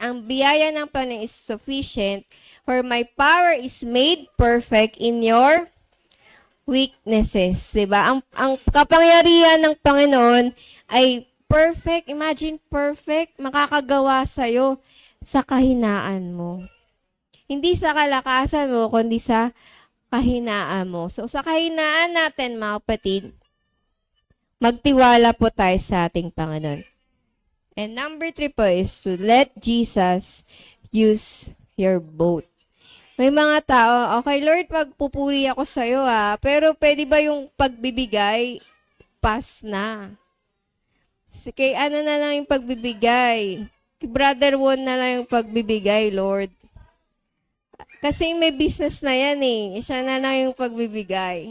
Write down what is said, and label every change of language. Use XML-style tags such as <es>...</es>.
<tl>Ang biyaya ng Panginoon</tl> <en>is sufficient, for my power is made perfect in your weaknesses.</en> <tl>Diba? Ang kapangyarihan ng Panginoon ay perfect. Imagine, perfect. Makakagawa sa'yo sa kahinaan mo. Hindi sa kalakasan mo, kundi sa kahinaan mo. So, sa kahinaan natin, mga kapatid, magtiwala po tayo sa ating Panginoon.</tl> <en>And number 3 po is to let Jesus use your boat.</en> <tl>May mga tao, okay Lord, pagpupuri ako sa'yo pero pwede ba yung pagbibigay, pass na. Kay ano na lang yung pagbibigay? Kay Brother Juan na lang yung pagbibigay, Lord. Kasi may business na yan eh. Siya na lang yung pagbibigay.</tl>